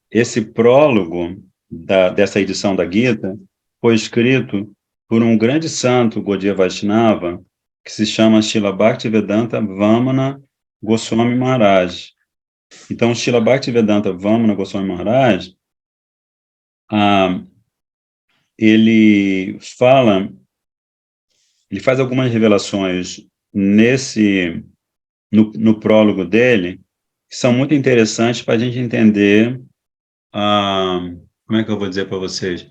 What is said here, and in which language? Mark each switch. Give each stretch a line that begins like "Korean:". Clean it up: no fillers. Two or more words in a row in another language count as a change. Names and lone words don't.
Portuguese: esse prólogo dessa edição da Gita foi escrito por um grande santo Gaudiya Vaishnava que se chama Srila Bhaktivedanta Vamana Goswami Maharaj. Então, Srila Bhaktivedanta Vamana Goswami Maharaj, ele faz algumas revelações no prólogo dele, que são muito interessantes para a gente entender, como é que eu vou dizer para vocês?